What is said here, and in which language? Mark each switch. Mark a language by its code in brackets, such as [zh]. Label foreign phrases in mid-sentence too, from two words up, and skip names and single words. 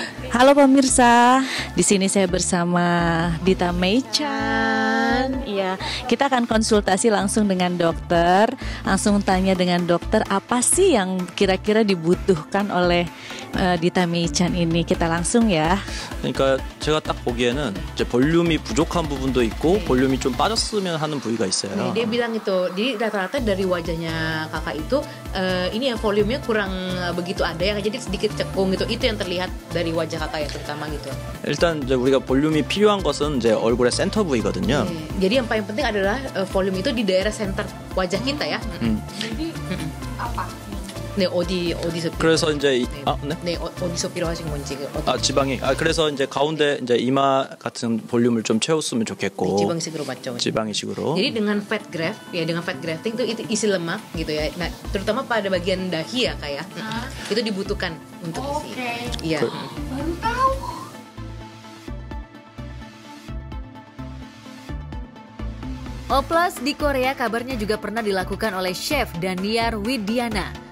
[id] Halo pemirsa, di sini saya bersama Dita May Chan. Ya, kita akan konsultasi langsung dengan dokter. Langsung tanya dengan dokter apa sih yang kira-kira dibutuhkan oleh Dita May Chan ini. Kita langsung ya. [ko] 그러니까 제가 딱 보기에는 이제 볼륨이 부족한 부분도 있고 볼륨이 좀 빠졌으면 하는 부위가 있어요. [id] Nih, dia bilang itu, jadi rata-rata dari wajahnya kakak itu ini ya volumenya kurang begitu ada ya, jadi sedikit cekung gitu. Itu yang terlihat dari wajah kakak ya terutama gitu. [ko] 일단 이제 우리가 볼륨이 필요한 것은 이제 얼굴의 센터 부위거든요. [id] Jadi yang paling penting adalah volume itu di daerah center wajah kita ya. Jadi apa? [ko] 네, 어디 그래서 이제 네, 어디서 필요하신 건지. 지방이 그래서 이제 가운데 이제 이마 같은 볼륨을 좀 채웠으면 좋겠고. 지방식으로 맞죠? 지방이식으로. [id] Jadi dengan [en] fat graft [id] ya, dengan [en] fat grafting [id] itu isi lemak gitu ya. Nah, terutama pada bagian dahi ya kayak itu dibutuhkan untuk isi. Iya. Baru tahu. Oplas di Korea kabarnya juga pernah dilakukan oleh Chef Daniar Widiana.